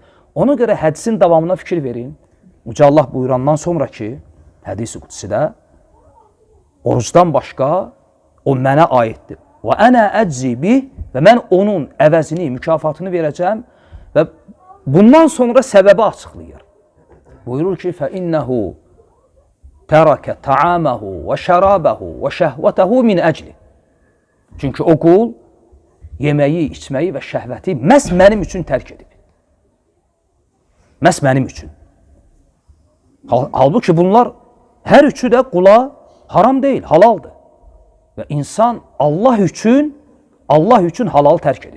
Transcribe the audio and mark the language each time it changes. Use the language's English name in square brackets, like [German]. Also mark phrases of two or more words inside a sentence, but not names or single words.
[Azerbaijani] Ona görə hədisin davamına fikir verin. Uca Allah buyurandan sonra ki, hədis-i qudsidə orucdan başqa o mənə aiddir. [Arabic] و أنا أجزي به [Azerbaijani] və mən onun əvəzini, mükafatını verəcəm və bundan sonra səbəbi açıqlayır. Buyurur ki, [Arabic] فَإِنَّهُ تَرَكَ تَعَامَهُ وَشَرَابَهُ وَشَهْوَتَهُ مِنْ أَجْلِ [Azerbaijani] Çünki o qul yeməyi, içməyi və şəhvəti məhz mənim üçün tərk edib. Məhz mənim üçün. Halbuki bunlar hər üçü də qula haram deyil, halaldır. Və insan Allah üçün halalı tərk edib.